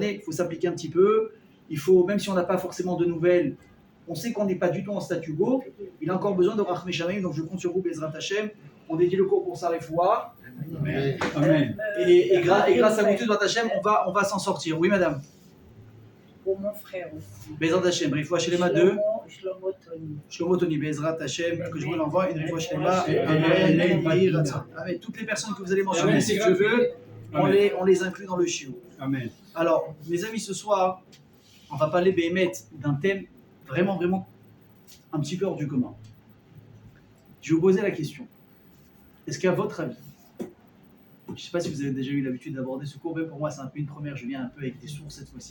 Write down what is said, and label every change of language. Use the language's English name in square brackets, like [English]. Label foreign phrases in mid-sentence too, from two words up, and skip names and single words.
[French] Il faut s'appliquer un petit peu. Il faut, même si on n'a pas forcément de nouvelles, on sait qu'on n'est pas du tout en statu quo. Il a encore besoin de [Hebrew] רחמי שמיים, [French] donc je compte sur vous, [Hebrew] בעזרת השם. [French] On dédie le cours pour sa refoua. Amen. Et grâce à vous tous, [Hebrew] בעזרת השם, [French] on va s'en sortir. Oui, madame. Pour mon frère aussi. [Hebrew] בעזרת השם, רפואה שלמה 2. Shlomo Tony. בעזרת השם, [French] que je vous l'envoie. Une [Hebrew] רפואה שלמה. [French] Amen. Toutes les personnes que vous allez mentionner, si je veux. On les inclut dans le shiur. Amen. Alors, mes amis, ce soir, on va parler Béhémet d'un thème vraiment un petit peu hors du commun. Je vais vous poser la question. Est-ce qu'à votre avis, je ne sais pas si vous avez déjà eu l'habitude d'aborder ce cours, mais pour moi c'est un peu une première, je viens un peu avec des sources cette fois-ci.